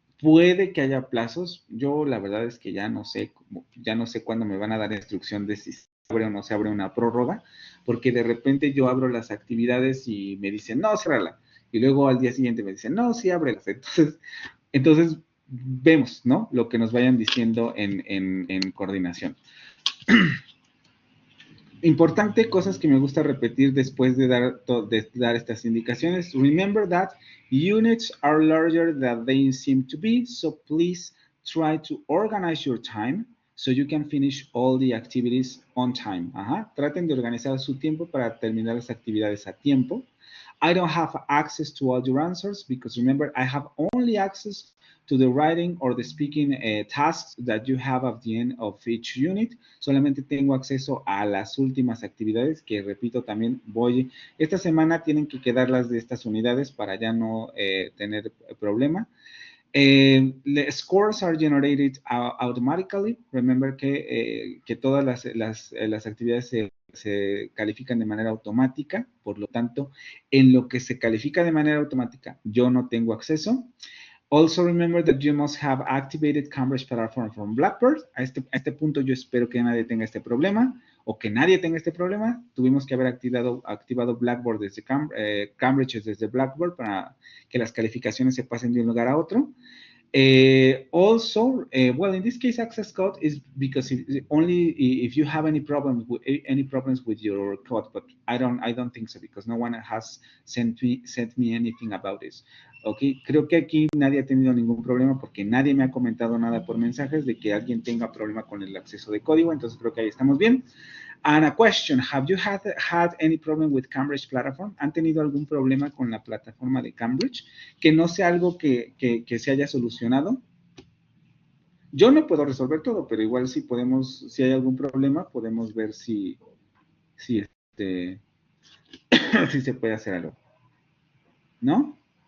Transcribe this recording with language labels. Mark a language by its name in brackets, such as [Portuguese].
[Spanish] Puede que haya plazos. Yo la verdad es que ya no sé cuándo me van a dar instrucción de si se abre o no se abre una prórroga, porque de repente yo abro las actividades y me dicen, no, ciérrala. Y luego al día siguiente me dicen, no, sí, ábrelas. Entonces vemos, ¿no? Lo que nos vayan diciendo en coordinación. Importante, cosas que me gusta repetir después de dar estas indicaciones. [English] Remember that units are larger than they seem to be, so please try to organize your time so you can finish all the activities on time. [Spanish] Traten de organizar su tiempo para terminar las actividades a tiempo. [English] I don't have access to all your answers because remember, I have only access to the writing or the speaking tasks that you have at the end of each unit. [Spanish] Solamente tengo acceso a las últimas actividades que, repito, también esta semana tienen que quedarlas de estas unidades para ya no tener problema. [English] The scores are generated automatically. Remember [Spanish] que todas las actividades se califican de manera automática, por lo tanto, en lo que se califica de manera automática, yo no tengo acceso. [English] Also remember that you must have activated Cambridge Platform from Blackboard. [Spanish] A este punto yo espero que nadie tenga este problema o que nadie tenga este problema. Tuvimos que haber activado Blackboard desde Cambridge desde Blackboard para que las calificaciones se pasen de un lugar a otro. [English] Also, well, in this case, access code is because only if you have any problems with your code, but I don't think so because no one has sent me anything about this. [Spanish] Okay, creo que aquí nadie ha tenido ningún problema porque nadie me ha comentado nada por mensajes de que alguien tenga problema con el acceso de código, entonces creo que ahí estamos bien. [English] And a question, have you had any problem with Cambridge Platform? [Spanish] ¿Han tenido algún problema con la plataforma de Cambridge? Que no sea algo que se haya solucionado. Yo no puedo resolver todo, pero igual si hay algún problema, podemos ver si si se puede hacer algo. ¿No?